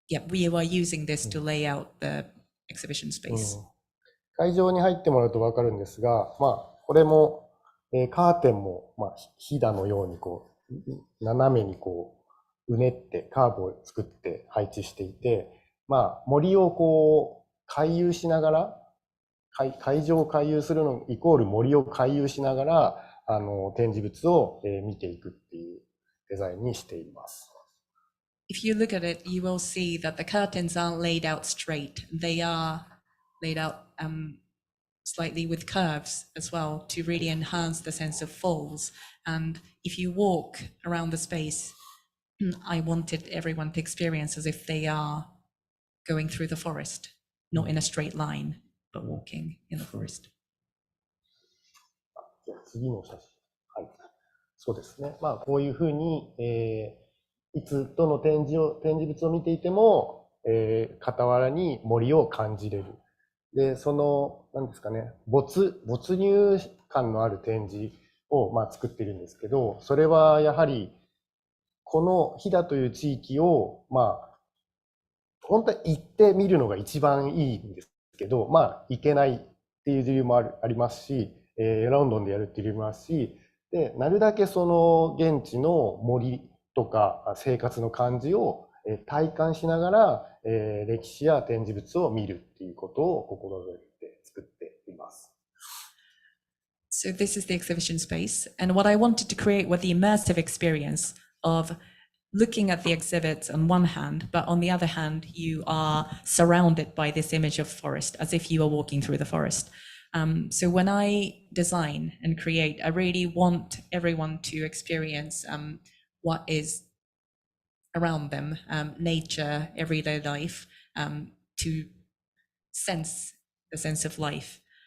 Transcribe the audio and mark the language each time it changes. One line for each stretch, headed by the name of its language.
English: We were using this to lay out the exhibition space.
Japanese: 会場に入ってもらうと分かるんですが、これも、カーテンも、ひだのように斜めにうねってカーブを作って配置していて、森を回遊しながら、会場を回遊するのイコール森を回遊しながら、展示物を見ていくっていうデザインにしています。
English: If you look at it, you will see that the curtains aren't laid out straight. They are laid out slightly with curves as well to really enhance the sense of folds. And if you walk around the space, I wanted everyone to experience as if they are going through the forest, not in a straight line, but walking in the forest.
Japanese: 次の写真。はい。そうですね。こういうふうに、いつどの展示物を見ていても、傍らに森を感じれる。で、何ですかね、没入感のある展示を、作っているんですけど、それはやはり、この飛騨という地域を、本当は行ってみるのが一番いいんですけど、行けないっていう理由もありますし、ロンドンでやるっていう理由もあるし、で、なるだけその現地の森とか生活の感じを体感しながら、歴史や展示物を見るっていうことを心がけて作っています。
English: So this is the exhibition space, and what I wanted to create was the immersive experience of looking at the exhibits on one hand, but on the other hand, you are surrounded by this image of forest, as if you are walking through the forest. So when I design and create, I really want everyone to experience what is around them, nature, everyday life, to sense the sense of life.